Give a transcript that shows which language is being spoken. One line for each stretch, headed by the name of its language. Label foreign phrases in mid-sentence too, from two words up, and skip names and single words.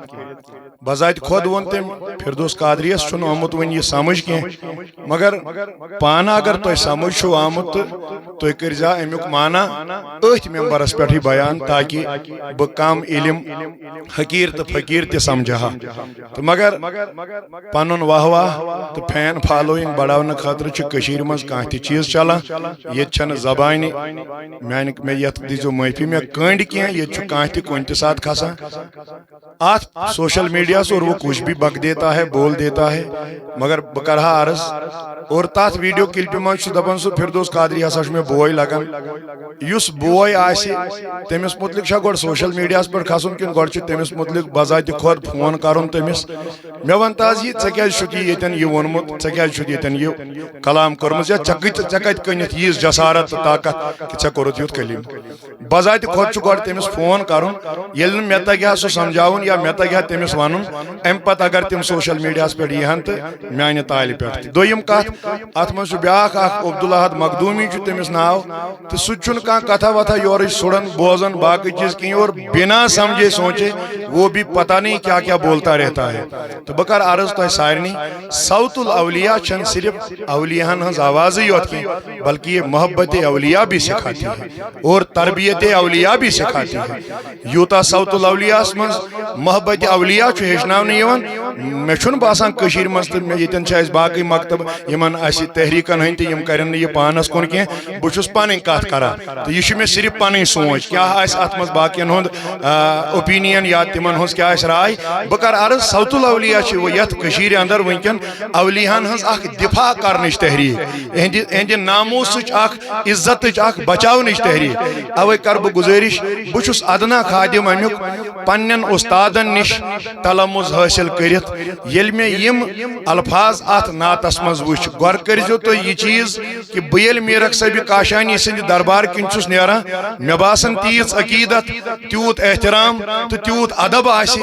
Kashmiri: بذات خود وون تم فردوس قادریس چھُنہٕ آمُت وۄنۍ یہِ سمجھ کینٛہہ مگر پانہٕ اگر تۄہہِ سمجھ چھُو آمُت تہٕ تُہۍ کٔرۍزیو امیُک معنی أتھۍ ممبرس پٮ۪ٹھٕے بیان تاکہِ بہٕ کم علم حقیٖر تہٕ فقیٖر تہِ سمجھا. تہٕ مگر پنُن واہ واہ تہٕ
English: fan following
Kashmiri: بڑاونہٕ خٲطرٕ چھُ کٔشیٖرِ منٛز کانٛہہ تہِ چیٖز چلان ییٚتہِ چھنہٕ زبانہِ مےٚ یتھ دیٖزیو معٲفی مےٚ کٔنڈۍ کینٛہہ ییٚتہِ چھُ کانٛہہ تہِ کُنہِ تہِ ساتہٕ کھسان اتھ
English: social media
Urdu: اور وہ کچھ بھی بک دیتا ہے بول دیتا ہے
Kashmiri: مگر بہ کرہا عرض اور تات
English: video clip
Kashmiri: من دپان سہ فردوس قادری ہسا میں بوے لگان یس بوے آسہِ تمس متعلق گۄڈٕ
English: social media
Kashmiri: پہ کھسن کن گۄڈٕ تمس متعلق بذات خود فون کرن تمس مے ون تاز یہ ژے کیازِ چھُتھ ییٚتٮ۪ن یہِ ووٚنمُت ژے کیازِ چھُتھ ییٚتٮ۪ن یہِ کلام کوٚرمُت یا ژے کتہِ کٔنِتھ ییٖژ جسارت تہٕ طاقت کہ ژےٚ کوٚرُتھ یُتھ کلیم. بذات خود چھُ گۄڈٕ تٔمِس فون کرُن ییٚلہِ نہٕ مےٚ تگہِ ہا سُہ سمجھاوُن یا مےٚ تگہِ ہا تٔمِس ونُن ام پتہٕ اگر تم
English: social media
Kashmiri: پہ یہن تو میانہ تالہِ پٮ۪ٹھ تہِ. دوٚیِم کتھ اتھ منٛز چھُ بیٛاکھ اکھ عبدالحد مخدومی چھُ تٔمِس ناو تہٕ سُہ تہِ چھُنہٕ کانٛہہ کتھا وتھا یورٕچ سُڑان بوزان باقٕے چیٖز کِہیٖنۍ
Urdu: اور بنا سمجھے سوچے وہ بھی پتہ نہیں کیا کیا بولتا رہتا ہے.
Kashmiri: تو بہٕ کرٕ عرض تۄہہِ سارنٕے صوت الاولیاء چھنہٕ صرف اولیاہن ہٕنٛز آوازٕے یوت کینٛہہ
Urdu: بلکہ یہ محبت اولیاء بھی سکھاتی ہے اور تربیت اولیاء بھی سکھاتی ہے.
Kashmiri: یوٗتاہ صوت الاولیاء منٛز محبت اولیاء چھُ ہیٚچھناونہٕ یِوان مےٚ چھُنہٕ باسان کٔشیٖرِ منٛز تہٕ ییٚتٮ۪ن چھِ اَسہِ باقٕے مکتب یِمن اَسہِ تحریٖکن ہٕنٛدۍ تہِ یِم کرن نہٕ یہِ پانس کُن کینٛہہ بہٕ چھُس پنٕنۍ کتھ کران تہٕ یہِ چھُ مےٚ صرف پنٕنۍ سونچ کیٛاہ آسہِ اتھ منٛز باقین ہُنٛد اوپیٖنین یا تِمن تمن ہز کیا رائے بہ کر عرض صوت الاولیاء یت کشیر اندر ونکن اولیاءن ہز اخ دفاع کرنچ تحریک اہند ناموس اخ عزت اخ بچاونچ تحریک اوے کر بہ گزارش بہ چھس ادنا خادم امیک پنن استادن نش تلمز حاصل کرت یل میں یم الفاظ ات نعتس مز وچ غور کرزو تو یہ چیز کہ بہ یل میرک صاحب کاشانی سند دربار کن چھس نیران مے باسان تیز عقیدت تیوت احترام تو تیوت ادب آسی